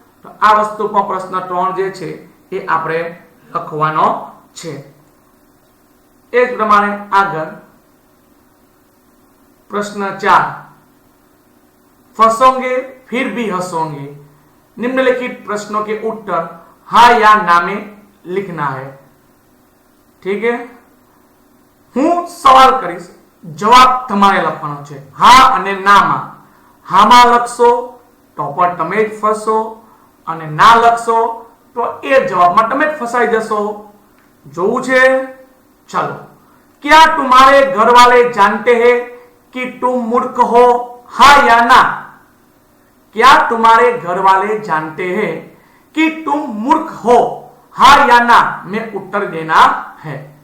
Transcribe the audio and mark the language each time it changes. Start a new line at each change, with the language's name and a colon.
Gujarati: તો આ વસ્તુ પર પ્રશ્ન 3 જે છે એ આપણે લખવાનો છે. એ જ પ્રમાણે આગળ
Hindi: प्रश्न 4, फंसोगे फिर भी हंसोगे. निम्नलिखित प्रश्नों के उत्तर हाँ या ना में लिखना है. ठीक है.
Gujarati: હું સવાલ કરીશ, જવાબ તમારે લખવાનો છે હા અને ના માં. હામાં લખશો તો પણ તમે જ ફસશો અને ના લખશો તો એ જવાબમાં તમે જ ફસાઈ જશો. જોવું છે? चलो.
Hindi: क्या तुम्हारे घर वाले जानते हैं कि तुम मूर्ख हो, हाँ या ना? क्या तुम्हारे घर वाले जानते हैं कि तुम मूर्ख हो, हाँ या ना में उत्तर देना है.